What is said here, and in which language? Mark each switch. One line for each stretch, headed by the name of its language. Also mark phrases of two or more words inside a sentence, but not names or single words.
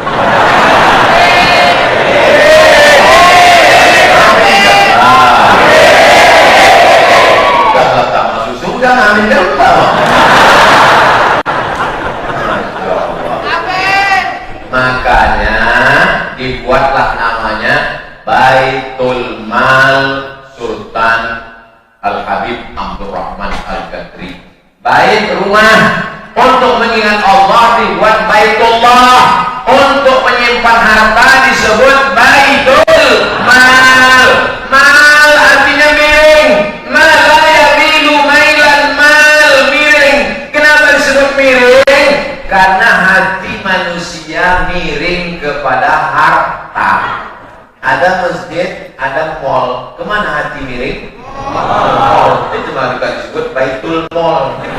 Indonesian: Sudah tak masuk surga, amin dan makanya dibuatlah namanya Baitul Mal Sultan Al-Habib Abdurrahman Al-Qadri. Bait rumah untuk mengingat Allah dibuat Baitullah. Untuk menyimpan harta disebut baitul mal. Mal artinya miring.
Arabic: مال لا يبالي ميلا,
Indonesian: mal miring. Kenapa disebut miring? Karena hati manusia miring kepada harta. Ada masjid, ada mall. Kemana hati miring? Mall. Itu maka disebut baitul mall.